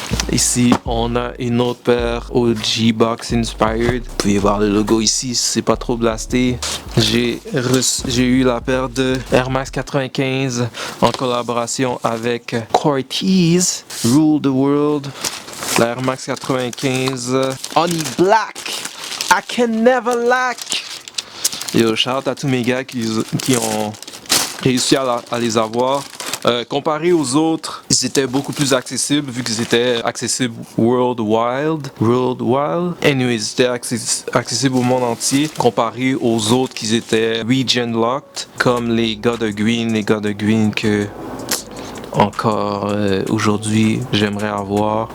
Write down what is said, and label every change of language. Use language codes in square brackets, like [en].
[fr] Ici, on a une autre paire OG Box Inspired. Vous pouvez voir le logo ici, c'est pas trop blasté. J'ai eu la paire de Air Max 95 en collaboration avec Cortez, Rule the World. La Air Max 95 Honey Black, [en] I can never lack. [fr] Yo, shout out à tous mes gars qui ont réussi à les avoir. Comparé aux autres, ils étaient beaucoup plus accessibles vu qu'ils étaient accessibles worldwide. Anyway, ils étaient accessibles au monde entier. Comparé aux autres qui étaient region locked, comme les gars de Green que encore aujourd'hui j'aimerais avoir.